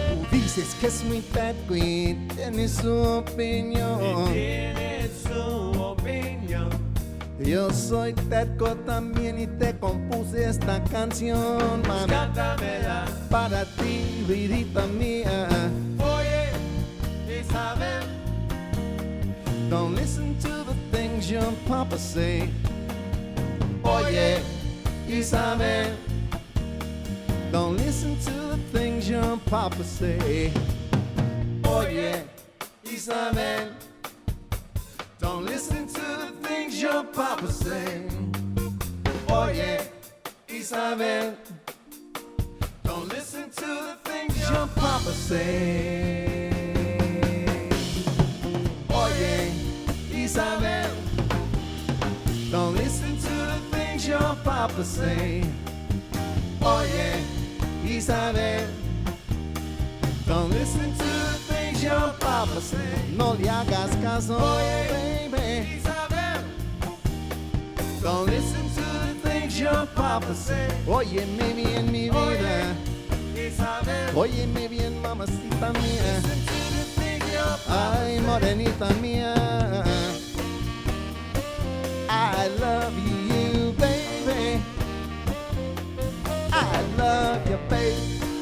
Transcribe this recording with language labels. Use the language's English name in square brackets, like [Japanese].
[Spanish] Dices que es muy terco y tiene su opinión. Tiene su opinión. Yo soy terco también y te compuse esta canción, mami. Cántamela para ti, vidita mía. [English] Oye, Isabel, don't listen to the things your papa say. Oye, Isabel, don't listen to the things your papa say. Oh yeah, Isabel, don't listen to the things your papa say. Oh yeah, Isabel, don't listen to the things your papa say. Oh yeah, Isabel, don't listen to the things your papa say. Oh yeah, Isabel, don't listen to the things your papa say. [Spanish] No le hagas caso, oye, [English] baby. Isabel, don't listen to the things your papa say. [Spanish] Óyeme bien mi vida, Isabel. Óyeme bien mamacita mía. [English] Listen to the things your papa [Spanish] Ay, morenita mía. [English] I love you, baby. I love you, baby.